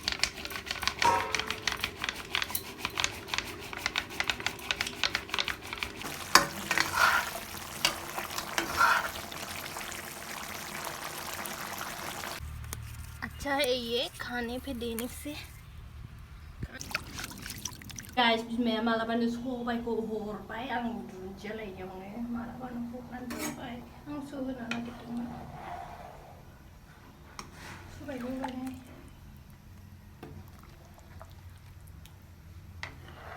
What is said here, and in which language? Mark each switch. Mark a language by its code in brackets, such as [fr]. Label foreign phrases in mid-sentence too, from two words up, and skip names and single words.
[hi] अच्छा है ये खाने पे देने से. [brx] गाइस मैं मालाबानो सबायखौ हरबाय. आं दुन्दिया लायनायावनो मालाबानो हरनानै दोनबाय. आं होनो नागिरदोंमोन सबायखौ माने.